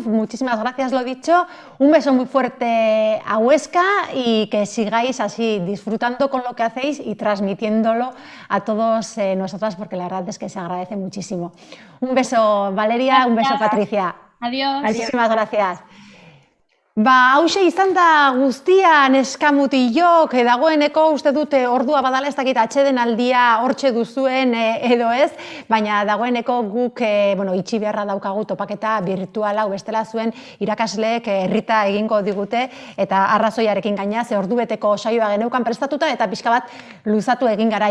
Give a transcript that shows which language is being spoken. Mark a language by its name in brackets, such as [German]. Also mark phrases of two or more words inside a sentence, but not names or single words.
[Spanish] Muchísimas gracias, lo dicho. Un beso muy fuerte a Huesca y que sigáis así disfrutando con lo que hacéis y transmitiéndolo a todos nosotras, porque la verdad es que se agradece muchísimo. Un beso, Valeria, un beso, Patricia. Adiós. Muchísimas gracias. [Basque] Hauxe izan da guztia neskamutilok, dagoeneko uste dute ordua badala ez dakit atxeden aldia hortxe duzuen edo ez, baina dagoeneko guk itxi beharra daukagu topaketa virtuala, bestela zuen irakasleek herrita egingo digute eta arrazoiarekin gaina, ze ordubeteko saioa geneukan prestatuta eta pixka bat luzatu egin gara.